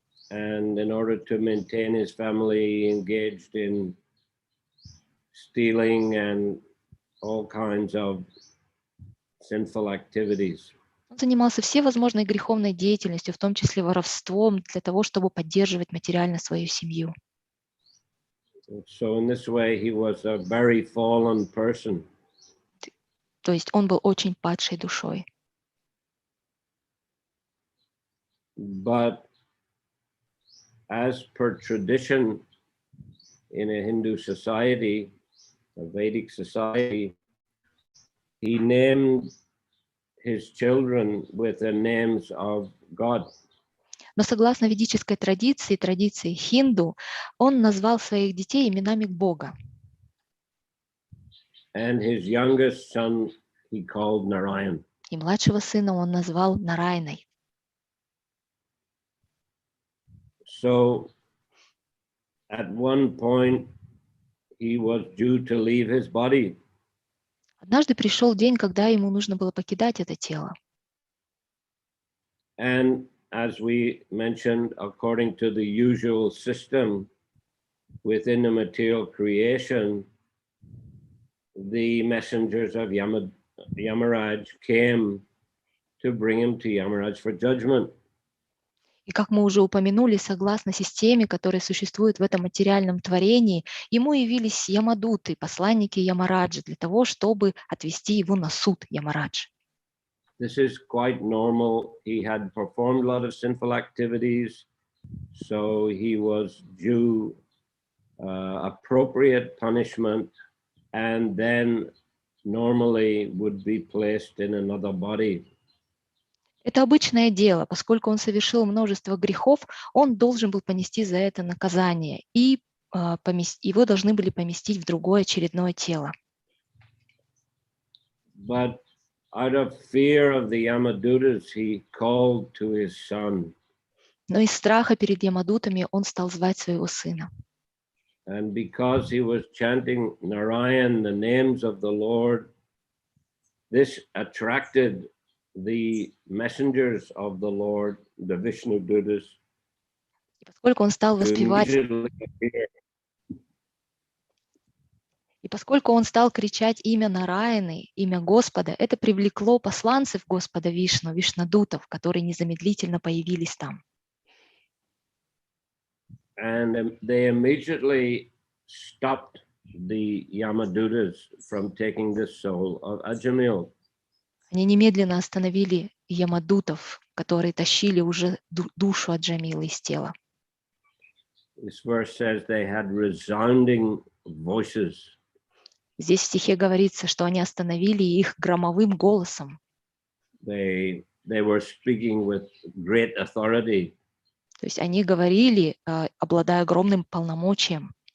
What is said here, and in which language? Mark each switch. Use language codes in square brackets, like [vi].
[en] And in order to maintain his family, he engaged in stealing and all kinds of sinful activities. [ru] Он занимался всевозможной греховной деятельностью, в том числе воровством, для того, чтобы поддерживать материально свою семью. [en] So in this way, he was a very fallen person. [ru] То есть он был очень падшей душой. [en] But as per tradition in a Hindu society, a Vedic society, he named his children with the names of God. [ru] Но согласно ведической традиции, традиции хинду, он назвал своих детей именами Бога. [en] And his youngest son he called Narayan. [ru] И младшего сына он назвал Нарайной. [en] So at one point he was due to leave his body. [ru] Однажды пришел день, когда ему нужно было покидать это тело. [en] And as we mentioned, according to the usual system within the material creation, the messengers of Yamaraj came to bring him to Yamaraj for judgment. [ru] И как мы уже упомянули, согласно системе, которая существует в этом материальном творении, ему явились Ямадуты, посланники Ямараджа, для того, чтобы отвести его на суд Ямарадж. [en] This is quite normal. He had performed a lot of sinful activities, so he was due appropriate punishment, and then normally would be placed in another body. [ru] Это обычное дело, поскольку он совершил множество грехов, он должен был понести за это наказание, и его должны были поместить в другое очередное тело. [en] But out of fear of the Yamadutas, he called to his son. [ru] Но из страха перед Ямадутами он стал звать своего сына. [en] And because he was chanting Narayan, the names of the Lord, this attracted the messengers of the Lord, the Vishnu Dutas. [ru] И поскольку он стал воспевать, и поскольку он стал кричать имя Нараяны, имя Господа, это привлекло посланцев Господа Вишну, Вишнадутов, которые незамедлительно появились там. [en] And they immediately stopped the Yamadutas from taking the soul of Ajamil. [ru] Они немедленно остановили Ямадутов, которые тащили уже душу Аджамилы из тела. [en] This verse says they had resounding voices. [ru] Здесь в стихе говорится, что они остановили их громовым голосом. [en] They were speaking with great authority. [ru] То есть они говорили, обладая огромным полномочием.